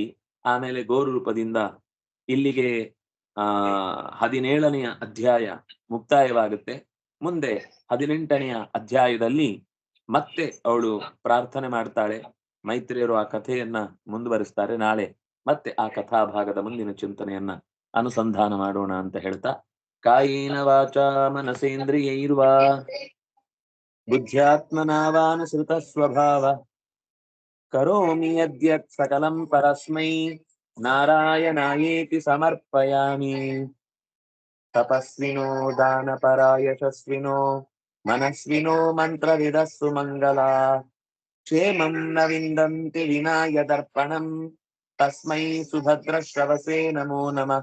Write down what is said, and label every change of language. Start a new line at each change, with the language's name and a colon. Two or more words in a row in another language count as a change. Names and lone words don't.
Kannada: ಆಮೇಲೆ ಗೋರು ರೂಪದಿಂದ ಇಲ್ಲಿಗೆ 17ನೆಯ ಅಧ್ಯಾಯ ಮುಕ್ತಾಯವಾಗುತ್ತೆ. ಮುಂದೆ 18ನೆಯ ಅಧ್ಯಾಯದಲ್ಲಿ ಮತ್ತೆ ಅವಳು ಪ್ರಾರ್ಥನೆ ಮಾಡ್ತಾಳೆ. ಮೈತ್ರಿಯರು ಆ ಕಥೆಯನ್ನ ಮುಂದುವರಿಸ್ತಾರೆ. ನಾಳೆ ಮತ್ತೆ ಆ ಕಥಾಭಾಗದ ಮುಂದಿನ ಚಿಂತನೆಯನ್ನ ಅನುಸಂಧಾನ ಮಾಡೋಣ ಅಂತ ಹೇಳ್ತಾ,
Sanskrit: ಕಾಯೇನ ವಾಚಾ ಮನಸೇಂದ್ರಿಯೈರ್ವಾ ಬುದ್ಧ್ಯಾತ್ಮನಾವಾನುಸೃತ ಸ್ವಭಾವ ಕರೋಮಿ ಯದ್ಯತ್ ಸಕಲಂ ಪರಸ್ಮೈ ನಾರಾಯಣಾಯೇತಿ ಸಮರ್ಪಯಾಮಿ. ತಪಸ್ವಿನೋ ದಾನಪರ ಯಶಸ್ವಿನೋ ಮನಸ್ವಿನೋ ಮಂತ್ರವಿದಸ್ಸು ಮಂಗಲಾ ಕ್ಷೇಮಂ ನ ವಿಂದಂತಿ ವಿನಾಯ ದರ್ಪಣಂ ತಸ್ಮೈ ಸುಭದ್ರ ಶ್ರವಸೇ ನಮೋ ನಮಃ.